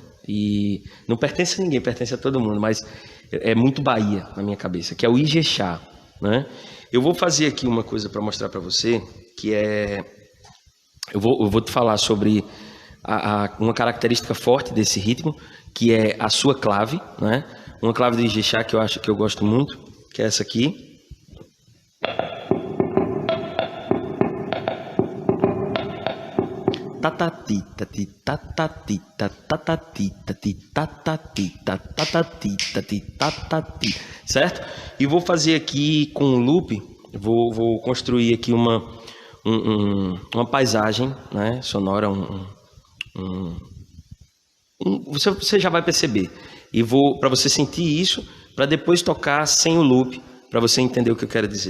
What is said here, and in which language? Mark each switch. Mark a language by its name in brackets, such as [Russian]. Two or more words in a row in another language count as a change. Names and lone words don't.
[Portuguese] E não pertence a ninguém, pertence a todo mundo, mas é muito Bahia na minha cabeça, que é o Ijexá, né? Eu vou fazer aqui uma coisa para mostrar para você, que eu vou te falar sobre uma característica forte desse ritmo, que é a sua clave, né? Uma clave do Ijexá que eu gosto muito, que é essa aqui. Tatati, tati, tatati, tatati, tati, tatati, tatati, tati, tatati, certo? E vou fazer aqui com um loop, vou construir aqui uma paisagem, né, sonora, você já vai perceber. E para você sentir isso, para depois tocar sem o loop, para você entender o que eu quero dizer.